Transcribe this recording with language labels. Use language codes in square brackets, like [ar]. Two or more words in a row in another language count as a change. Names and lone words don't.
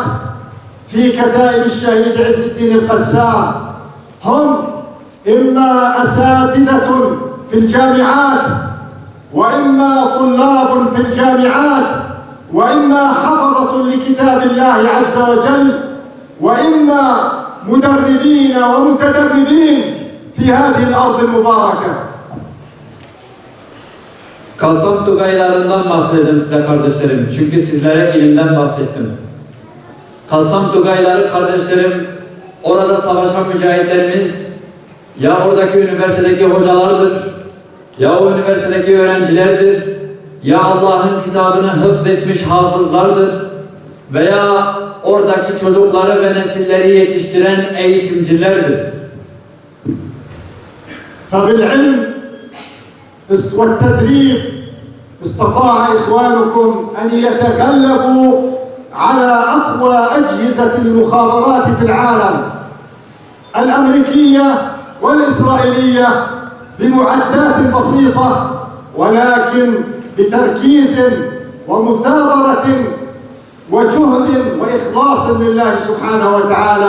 [ar] في كتائب الشهيد عز الدين القسام هم إما أساتذة في الجامعات وإما طلاب في الجامعات وإما حفظة لكتاب الله عز وجل وإما مدربين ومتدربين في هذه الأرض المباركة. [tr] Kasım Tugaylarından bahsedeyim size kardeşlerim. Çünkü sizlere ilimden bahsettim. Kasım Tugayları kardeşlerim, orada savaşan mücahitlerimiz ya oradaki üniversitedeki hocalardır, ya o üniversitedeki öğrencilerdir, ya Allah'ın kitabını hıfzetmiş hafızlardır veya oradaki çocukları ve nesilleri yetiştiren eğitimcilerdir. [ar] فبالعلم والتدريب استطاع إخوانكم أن يتغلبوا على أقوى أجهزة المخابرات في العالم الأمريكية والإسرائيلية بمعدات بسيطة ولكن بتركيز ومثابرة وجهد وإخلاص لله سبحانه وتعالى.